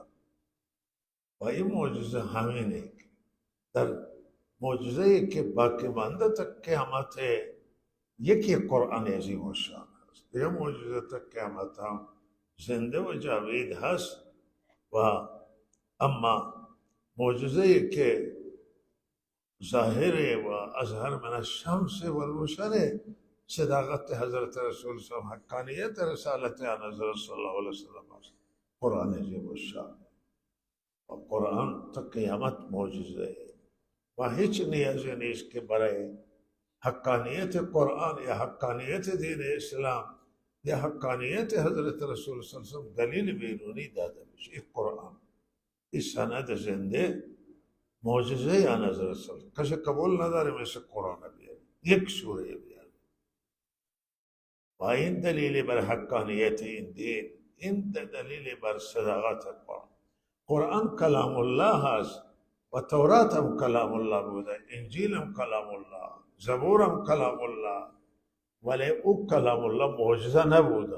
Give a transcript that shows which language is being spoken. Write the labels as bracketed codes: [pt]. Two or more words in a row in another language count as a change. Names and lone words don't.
[fa] و این معجزه همینه در معجزه که باقی مانده تا قیامت یکی قرآن عظیم و شان است. دیگه معجزه تا قیامت هم زنده و جاوید هست. و اما معجزه که ظاهر و [ar] اظهر من الشمس [fa] و الروشن، صداقت حضرت رسول [ar] صلی اللہ علیہ وسلم، [fa] حقانیت رسالت حضرت [ar] صلی اللہ علیہ وسلم [fa] است. قرآن عظیم الشان و قرآن تا قیامت معجزه و هیچ نیازی نیست که برای حقانیت قرآن یا حقانیت دین اسلام یا حقانیت حضرت رسول [ar] صلی اللہ علیہ وسلم [fa] دلیل بیرونی داده میشه. این قرآن، این سند زنده معجزه آن حضرت [ar] صلی اللہ علیہ وسلم، [fa] کسی قبول نداره مثل قرآن بیاره، 1 سوره بیاره. و این دلیل بر حقانیت این دین، این دلیل بر صداقت قرآن. قرآن [ar] کلام الله [fa] هست و تورات هم [ar] کلام الله [fa] بوده، انجیل هم [ar] کلام الله، [fa] زبور هم [ar] کلام الله، [fa] ولی او [ar] کلام الله [fa] معجزه نبوده.